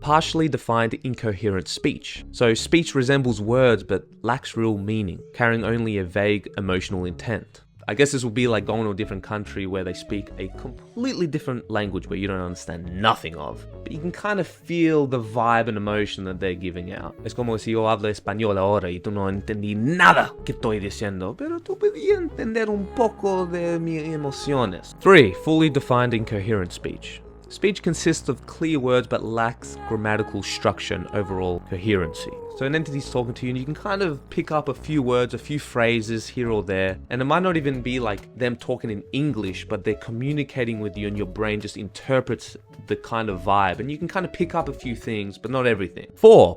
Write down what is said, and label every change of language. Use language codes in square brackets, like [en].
[en] Partially defined incoherent speech. So speech resembles words but lacks real meaning, carrying only a vague emotional intent. I guess this would be like going to a different country where they speak a completely different language where you don't understand nothing of. But you can kind of feel the vibe and emotion that they're giving out. [es] Es como si yo hablo español ahora y tú no entendí nada que estoy diciendo, pero tú podías entender un poco de mis emociones. [en] 3. Fully defined incoherent speech. Speech consists of clear words but lacks grammatical structure and overall coherency. So an entity's talking to you and you can kind of pick up a few words, a few phrases here or there, and it might not even be like them talking in English, but they're communicating with you and your brain just interprets the kind of vibe, and you can kind of pick up a few things, but not everything. 4.